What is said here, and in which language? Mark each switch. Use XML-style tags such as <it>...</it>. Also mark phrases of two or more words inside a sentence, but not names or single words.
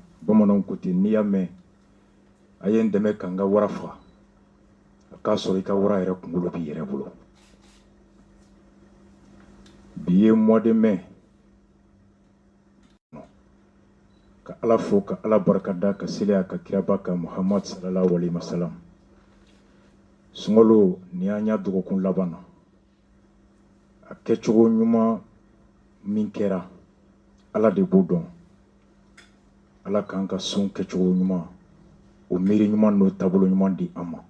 <bm>Bamananw ko ten n'i y'a mɛn a ye n dɛmɛ k'an ka wara faga a k'a sɔrɔ i ka wara yɛrɛ kunkolo b'i yɛrɛ bolo. Bi ye</bm> <fr>mois de mai</fr> <bm>ka Ala fo ka Ala barikada ka seli a ka kiraba kan Muhamad</bm> <ar>صلى الله عليه وسلم.</ar> <bm>Sunkalo ni y'an y'a dɔgɔkun laban na a kɛcogo ɲuman min kɛra Ala de b'o dɔn. Ala k'an ka sun kɛcogo ɲuman o miiri ɲuman n'o taabolo ɲuman di an ma.</bm>